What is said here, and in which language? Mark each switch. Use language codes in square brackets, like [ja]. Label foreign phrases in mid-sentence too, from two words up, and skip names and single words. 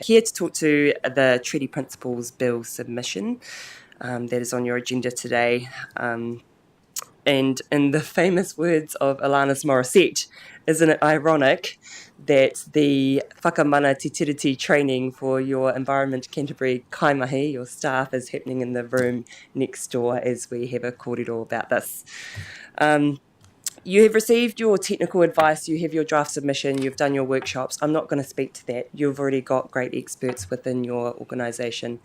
[en] Here to talk to the Treaty Principles Bill submission that is on your agenda today. And in the famous words of Alanis Morissette, isn't it ironic that the [mi] whakamana te tiriti [en] training for your Environment Canterbury kaimahi, your staff, is happening in the room next door as we have a kōrero about this. You have received your technical advice, you have your draft submission, you've done your workshops. I'm not going to speak to that. You've already got great experts within your organisation.